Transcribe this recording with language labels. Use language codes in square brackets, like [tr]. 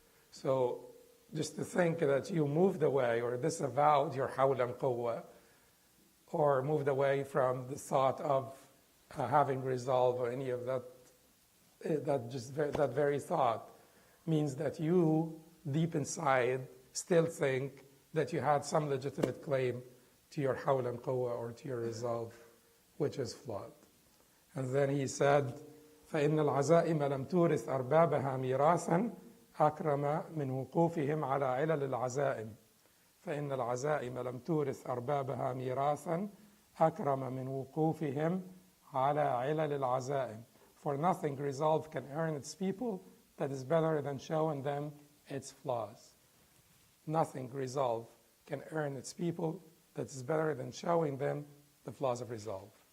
[en] So just to think that you moved away or disavowed your hawl and quwwah, or moved away from the thought of having resolve or any of that, that very thought means that you, deep inside, still think that you had some legitimate claim to your hawl and quwwah or to your resolve, which is flawed. [ar] And then he said, فَإِنَّ الْعَزَائِمَ لَمْ تُورِثْ أَرْبَابَهَا مِيرَاثًا أَكْرَمَ مِنْ وُقُوفِهِمْ عَلَى عِلَلِ الْعَزَائِمِ فإن العزائم لم تورث أربابها ميراثا أكرم من وقوفهم على علل العزائم. [en] For nothing resolve can earn its people that is better than showing them its flaws. Nothing resolve can earn its people that is better than showing them the flaws of resolve.